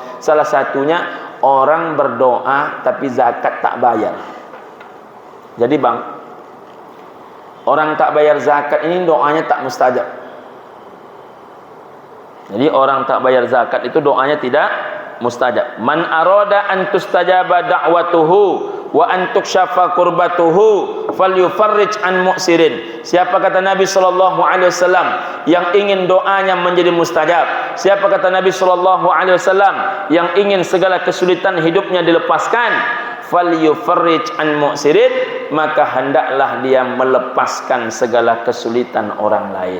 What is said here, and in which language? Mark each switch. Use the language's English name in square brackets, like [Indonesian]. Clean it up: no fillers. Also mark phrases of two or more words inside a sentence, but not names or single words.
[Indonesian] Salah satunya orang berdoa tapi zakat tak bayar. Jadi bang, orang tak bayar zakat ini doanya tak mustajab. Jadi orang tak bayar zakat itu doanya tidak mustajab. [Arabic] من أراد أن تستجاب دعوته وأن تكشف كربته فليفرج عن معسر. [Indonesian] Siapa kata Nabi [Arabic] صلى الله عليه وسلم [Indonesian] yang ingin doanya menjadi mustajab? Siapa kata Nabi [Arabic] صلى الله عليه وسلم [Indonesian] yang ingin segala kesulitan hidupnya dilepaskan? [Arabic] فليفرج عن معسر, [Indonesian] maka hendaklah dia melepaskan segala kesulitan orang lain.